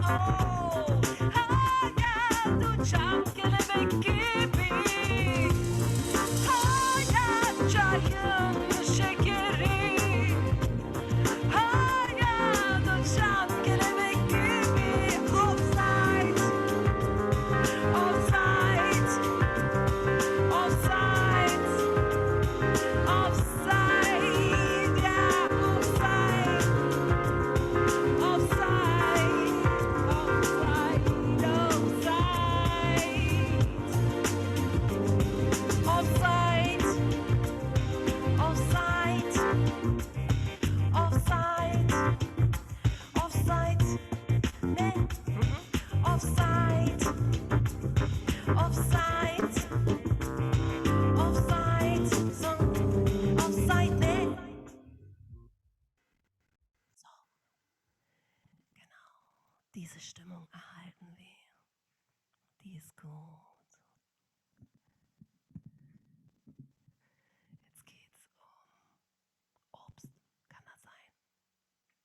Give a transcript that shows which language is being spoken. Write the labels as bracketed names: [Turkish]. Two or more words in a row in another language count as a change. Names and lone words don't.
[Turkish] Hayat uçan kelebek gibi. Çayın şekeri, hayat uçan kelebek gibi. [English] Offside, offside, offside, offside, yeah, offside, offside, offside, offside. Offside, offside, offside, ne? Offside, offside, offside, so, offside, ne? [German] So, genau, diese Stimmung erhalten wir, die ist gut. Obst, kann das sein?